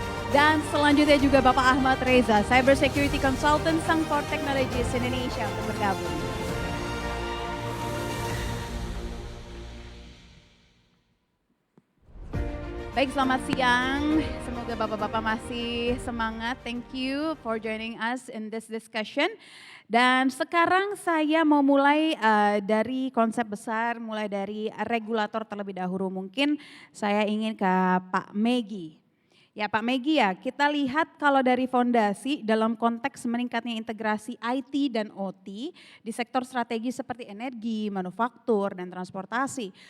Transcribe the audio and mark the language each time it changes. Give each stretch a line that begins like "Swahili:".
Indonesian: Dan selanjutnya juga Bapak Ahmad Reza, Cyber Security Consultant Sangfor Technologies Indonesia untuk bergabung. Baik, selamat siang. Semoga Bapak-Bapak masih semangat.
English: Thank you for joining us in this discussion.
Indonesian: Dan sekarang saya mau mulai dari konsep besar, mulai dari regulator terlebih dahulu. Mungkin saya ingin ke Pak Megi. Ya Pak Megi ya, kita lihat kalau dari fondasi dalam konteks meningkatnya integrasi IT dan OT di sektor strategi seperti energi, manufaktur, dan transportasi.